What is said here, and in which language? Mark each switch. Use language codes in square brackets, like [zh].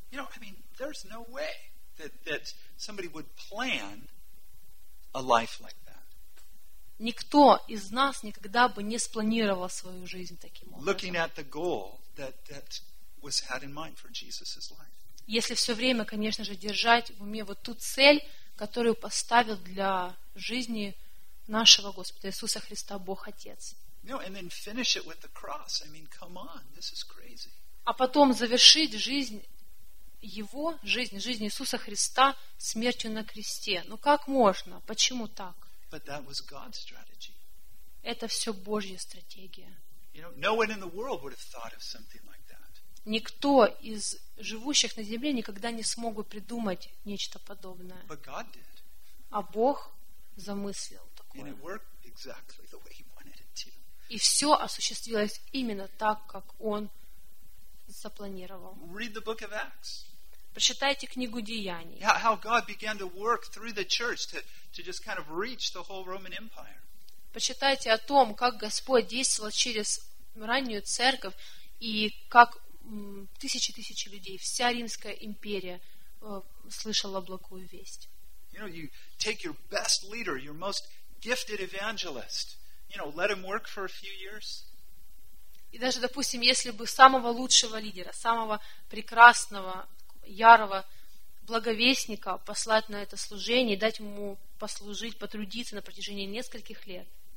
[en] You know, I mean, there's no way that somebody would plan a life like that. [ru] Никто из нас никогда бы не спланировал свою жизнь таким образом. [en] Looking at the goal that was had in mind for Jesus' life. [ru] Если все время, конечно же, держать в уме вот ту цель, которую поставил для жизни нашего Господа Иисуса Христа Бог Отец. [en] No, and then finish it with the cross. I mean, come on, this is crazy. [ru] А потом завершить жизнь Его жизнь, жизнь Иисуса Христа смертью на кресте. Ну как можно? Почему так? Это все Божья стратегия. [en] You know, no one in the world would have thought of something like that. [ru] Никто из живущих на земле никогда не смог бы придумать нечто подобное. [en] But God did. [ru] А Бог замыслил такое. [en] And it worked exactly the way he wanted it to. [ru] И все осуществилось именно так, как Он запланировал. [en] Read the book of Acts. [ru] Прочитайте книгу Деяний. [en] How God began to work through the church to just kind of reach the whole Roman Empire. [ru] Прочитайте о том, как Господь действовал через раннюю церковь и как тысячи людей, вся Римская империя слышала благую весть. [en] You know, you take your best leader, your most gifted evangelist, you know, let him work for a few years. [ru] И даже, допустим, если бы самого лучшего лидера, самого прекрасного, ярого благовестника послать на это служение, дать ему послужить, потрудиться на протяжении нескольких лет.